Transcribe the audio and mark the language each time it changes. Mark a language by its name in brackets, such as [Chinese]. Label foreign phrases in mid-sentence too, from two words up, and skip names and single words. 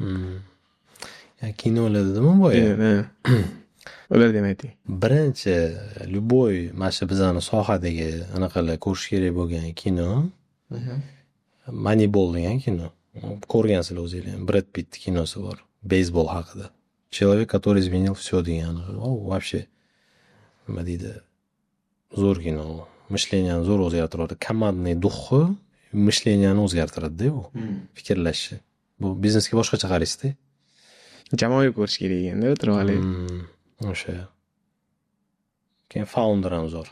[Uzbek] Kinolar dedimi boya? Ular demaydi. Birinchi любой mana shu bizani sohadagi anaqalar ko'rish kerak bo'lgan kino Moneyball degan kino. Ko'rgansizlar o'zingizlar. Brad Pitt kinosi bor. Beysbol haqida. [Russian] Человек, который изменил все degan. [Uzbek] Вообще nima deydi? Zo'r kino. Mishleniyani zo'r o'zgartiradi. [Russian] командный духи [Uzbek] mishleniyani o'zgartiradi-da bu. Fikrlashni. Bu biznesga boshqacha qaraysiz-da. Jamoaviy ko'rish kerak endi, o'tirib olay. O'sha. Keyin Founder ham zo'r.